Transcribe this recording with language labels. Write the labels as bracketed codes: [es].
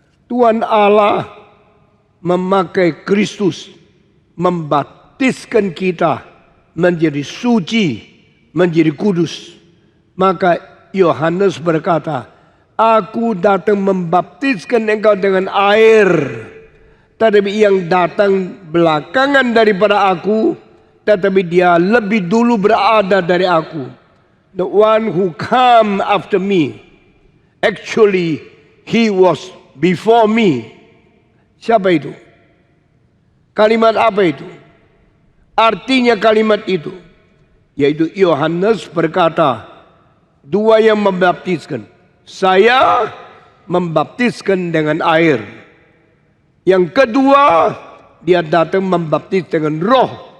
[id] Tuhan Allah memakai Kristus membaptiskan kita menjadi suci, menjadi kudus. Maka Yohanes berkata, aku datang membaptiskan engkau dengan air, tetapi yang datang belakangan daripada aku, tetapi dia lebih dulu berada dari aku. [en] The one who come after me, actually he was before me. [id] Siapa itu? Kalimat apa itu? Artinya kalimat itu, yaitu Yohanes berkata, dua yang membaptiskan. Saya membaptiskan dengan air. Yang kedua, dia datang membaptis dengan roh.